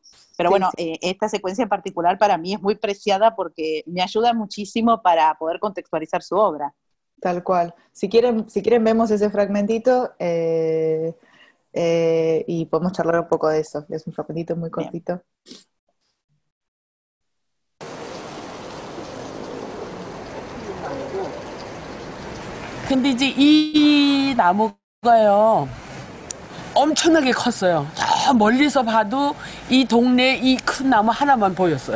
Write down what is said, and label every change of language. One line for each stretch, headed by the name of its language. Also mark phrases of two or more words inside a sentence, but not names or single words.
Spanish: Pero Sí, bueno, sí, esta secuencia en particular para mí es muy preciada porque me ayuda muchísimo para poder contextualizar su obra. tal cual. Si quieren vemos ese fragmentito y podemos charlar un poco de eso. Es un fragmentito muy Bien. cortito.
Korean: 근데 이제 이 나무가요, 엄청나게 컸어요. 저 멀리서 봐도 이 동네에 이 큰 나무 하나만 보였어요.